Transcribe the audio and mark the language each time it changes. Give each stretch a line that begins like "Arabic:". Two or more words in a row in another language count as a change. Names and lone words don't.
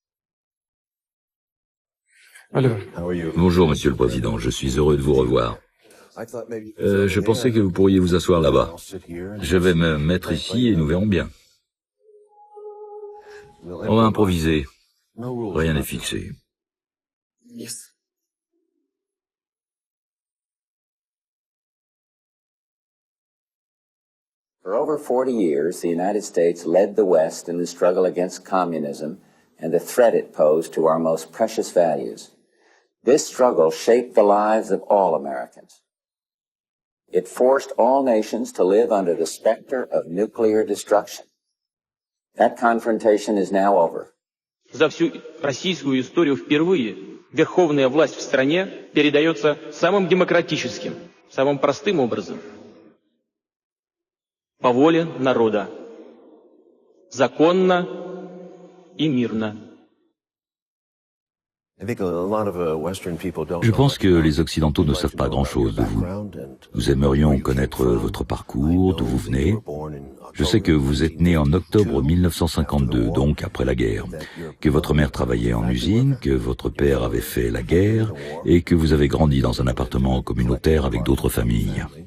French: Bonjour, Monsieur le Président, je suis heureux de vous revoir. Je pensais que vous pourriez vous asseoir là-bas. Je vais me mettre ici et nous verrons bien. On va improviser. Rien n'est fixé.
English: For over 40 years, the United States led the West in the struggle against communism and the threat it posed to our most precious values. This struggle shaped the lives of all Americans. It forced all nations to live under the specter of nuclear destruction. That confrontation is now over.
Russian: За всю российскую историю впервые верховная власть в стране передается самым демократическим, самым простым образом. По воле народа. Законно и мирно.
French: Je pense que les Occidentaux ne savent pas grand-chose de vous. Nous aimerions connaître votre parcours, d'où vous venez. Je sais que vous êtes né en octobre 1952, donc après la guerre, que votre mère travaillait en usine, que votre père avait fait la guerre, et que vous avez grandi dans un appartement communautaire avec d'autres familles.